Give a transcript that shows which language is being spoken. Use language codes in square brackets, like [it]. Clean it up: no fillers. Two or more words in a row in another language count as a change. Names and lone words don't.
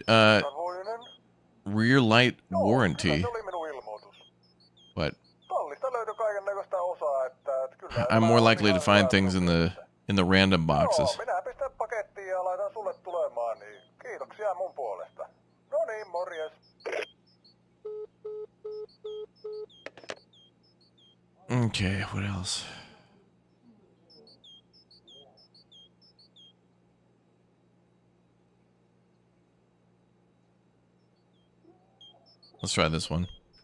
[en] Rear light warranty. What? I'm more likely to find things in the random boxes. [fi] Minä pistän pakettiin ja laitan sulle tulemaan, niin kiitoksia mun puolesta. No niin, morjes. [en] Okay, what else? Let's try this one.